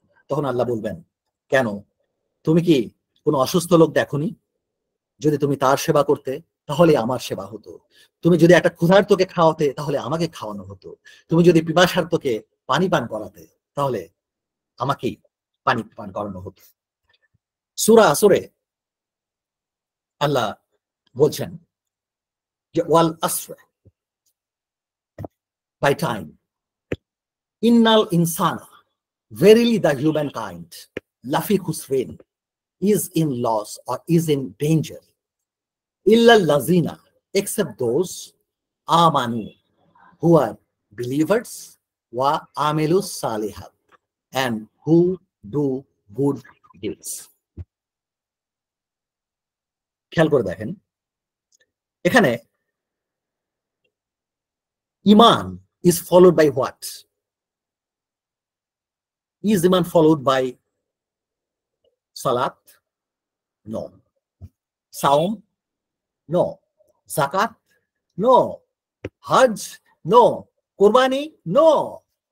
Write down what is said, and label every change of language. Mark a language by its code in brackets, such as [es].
[bn] তখন আল্লাহ বলবেন, কেন তুমি কি কোনো অসুস্থ লোক দেখোনি? যদি তুমি তার সেবা করতে তাহলে আমার সেবা হতো। তুমি যদি একটা ক্ষুধার্তকে খাওয়াতে তাহলে আমাকে খাওয়ানো হতো। তুমি যদি পিপাসার্তকে পানি পান করাতে তাহলে আমাকেই পানি পান করানো হতো। সূরা আসরে আল্লাহ বলছেন যে [ar] ওয়াল আসর, [en] by time, [ar] ইন্নাল ইনসানা, [en] verily the humankind, [ar] lafi khusrin, [en] is in loss or is in danger, [ar] illa lazina, [en] except those [ar] amanu, [en] who are believers, [ar] wa amilus salihat, [en] and who do good deeds. [bn] খেয়াল করে দেখেন, এখানে ইমান [en] is followed by what? Is iman followed by salat? No. Saum? No. Zakat? No. Hajj? No. Qurbani? No.